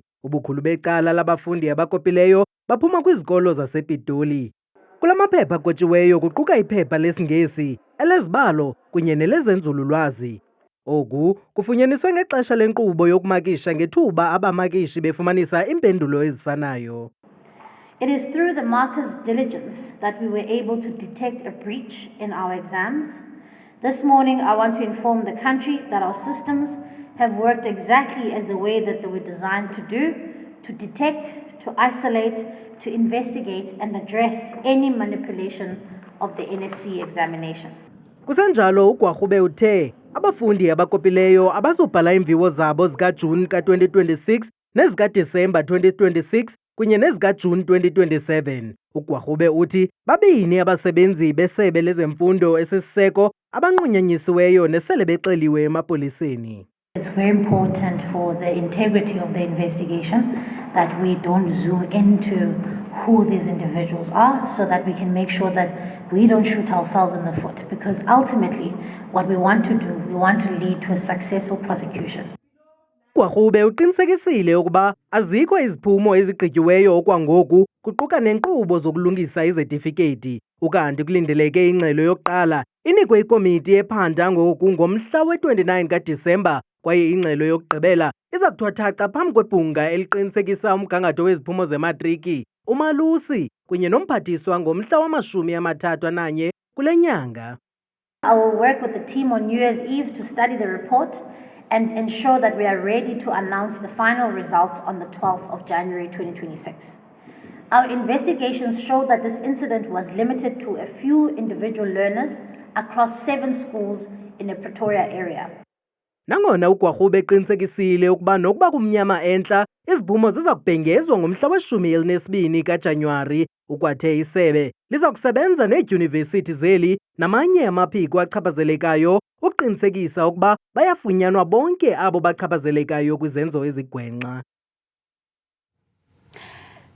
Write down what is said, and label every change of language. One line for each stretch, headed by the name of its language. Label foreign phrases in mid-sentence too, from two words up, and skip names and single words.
Xhosa: Ubukhulu becala labafundi abakopileyo baphuma kwizikolo zasePitoli. Kula maphepha agotshiweyo kuquka iphepha lesingesi, elezibalo kunye nelezenzululwazi. Oku kufunyaniswe ngexesha lenkqubo yokumakisha ngethuba abamakishi befumanisa iimpendulo ezifanayo.
English: It is through the markers' diligence that we were able to detect a breach in our exams. This morning, I want to inform the country that our systems have worked exactly as the way that they were designed to do, to detect, to isolate, to investigate and address any manipulation of the NSC examinations.
Xhosa: Kusenjalo uGwarube uthe abafundi abakopileyo abazobhala iimviwo zabo zikaJuni ka-2026 nezikaDisemba 2026 kunye nezikaJuni 2027. uGwarube uthi babini abasebenzi besebe lezemfundo esisiseko abanqunyanyisiweyo nesele bexeliwe emapoliseni.
English: It's very important for the integrity of the investigation that we don't zoom into who these individuals are so that we can make sure that we don't shoot ourselves in the foot, because ultimately what we want to do, we want to lead to a successful prosecution.
Xhosa: uGwarube uqinisekisile ukuba azikho iziphumo ezigqityiweyo okwangoku kuquka nenkqubo zokulungisa izetifiketi. Ukanti kulindeleke ingxelo yokuqala inikwe ikomiti ephanda ngoku ngomhla we-29 kaDisemba kwaye ingxelo yokugqibela iza kuthwathaca phambi kwebhunga eliqinisekisa umgangatho weziphumo zematriki uMalusi kunye nomphathiswa ngomhla wama-31 kule nyanga.
English: I will work with the team on New Year's Eve to study the report and ensure that we are ready to announce the final results on the 12th of January 2026. Our investigations show that this incident was limited to a few individual learners across 7 schools in the Pretoria area.
Xhosa: Nangona uGwarube eqinisekisile ukuba nokuba kumnyama entla iziphumo ziza kubhengezwa ngomhla we-12 kaJanuwari, ukwathe isebe liza kusebenza needyunivesithi zeli namanye amaphiko achaphazelekayo ukuqinisekisa ukuba bayafunyanwa bonke abo bachaphazelekayo kwizenzo ezigwenxa.